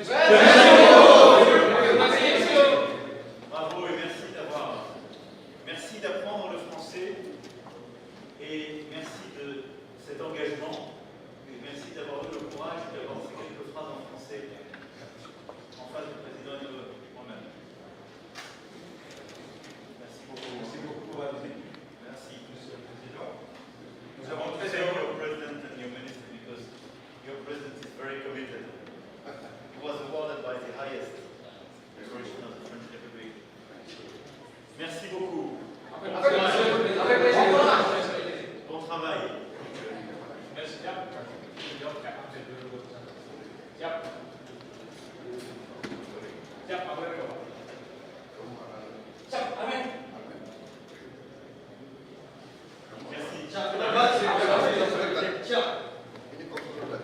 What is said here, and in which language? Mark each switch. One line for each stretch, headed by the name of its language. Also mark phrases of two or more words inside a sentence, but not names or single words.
French: Bravo et merci d'apprendre le français et merci de cet engagement et merci d'avoir eu le courage d'avoir ces quelques phrases en français en face du président et de moi-même. Merci beaucoup. Merci beaucoup pour la visite, Merci. Monsieur le Président. Nous
English: I
French: avons
English: want to
French: très
English: thank your president and your minister because your president is very committed. He was awarded by the highest decoration of the French Republic.
French: Merci beaucoup. Avec plaisir. Bon travail. Merci.
Indonesian: Siap. Siap. Siap, apa yang kau? Siap, amin.
French: Merci.
Indonesian: Ini kontrol